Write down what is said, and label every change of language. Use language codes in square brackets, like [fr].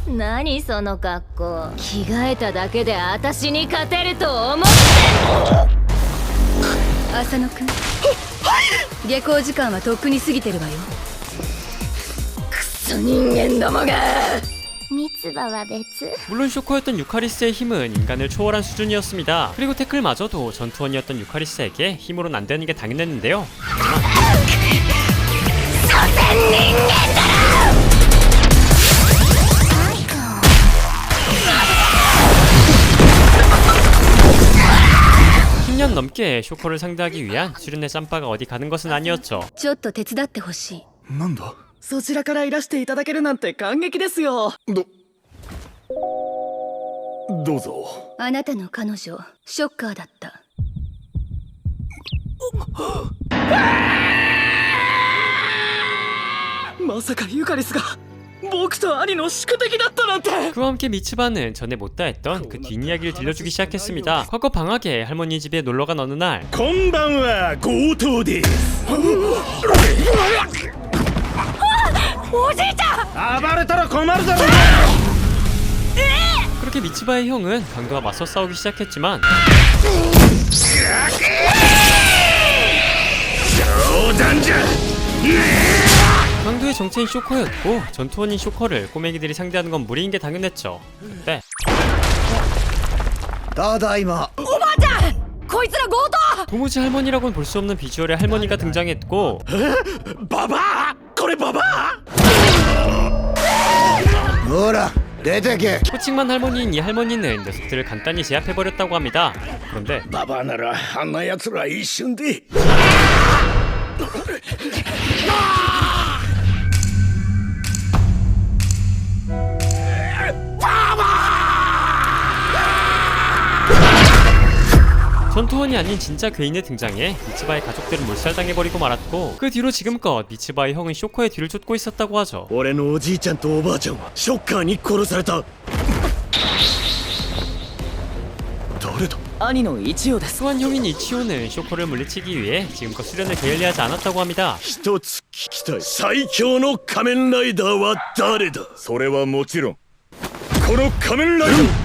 [ja] 何その格好。着替えただけで私に勝てると思って。浅野くん、下校時間はとっくに過ぎてるわよ。クソ人間どもが。三つ葉は別。 [ko] 물론 쇼커였던 유카리스의 힘은 인간을 초월한 수준이었습니다. 그리고 태클마저도 전투원이었던 유카리스에게 힘으로는 안 되는 게 당연했는데요. (10년) 넘게 쇼커를 상대하기 위한 수련의 짬바가 어디 가는 것은 아니었죠. [ja] ちょっと手伝ってほしい。なんだそちらからいらしていただけるなんて感激ですよ。どうぞ。あなたの彼女ショッカーだった。まさかユカリスが僕と兄の宿敵だったなんて。 [ko] 그와 함께 미츠바는 전에 못다했던 그 뒷이야기를 들려주기 시작했습니다. 과거 방학에 할머니 집에 놀러간 어느 날 [ja] こんばんは、強盗です。おじいちゃん。暴れたら困るだろ。 [ko] 그렇게 미츠바의 형은 강도와 맞서 싸우기 시작했지만 강도의 정체인 쇼커였고 전투원인 쇼커를 꼬맹이들이 상대하는 건 무리인 게 당연했죠. 그때 [ja] ただいま。こいつら強盗。 [ko] 도무지 할머니라고는 볼 수 없는 비주얼의 할머니가 등장했고 [ja] ババア、これババア。ほら、出てけ。 [ko] 호칭만 할머니인 이 할머니는 녀석들을 간단히 제압해버렸다고 합니다. 그런데 [ja] ババアならあんな奴ら一瞬で。 [ko] 전투원이 아닌 진짜 괴인의 등장에 미츠바의 가족들은 몰살당해버리고 말았고 그 뒤로 지금껏 미츠바의 형은 쇼커의 뒤를 쫓고 있었다고 하죠. [ja] 俺のおじいちゃんとおばあちゃんはショッカーに殺された。誰だ。兄の一応です。 [ko] 또한 형인 이치오는 쇼커를 물리치기 위해 지금껏 수련을 게을리하지 않았다고 합니다. [ja] 一つ聞きたい。最強の仮面ライダーは誰だ。それはもちろんこの仮面ライダー。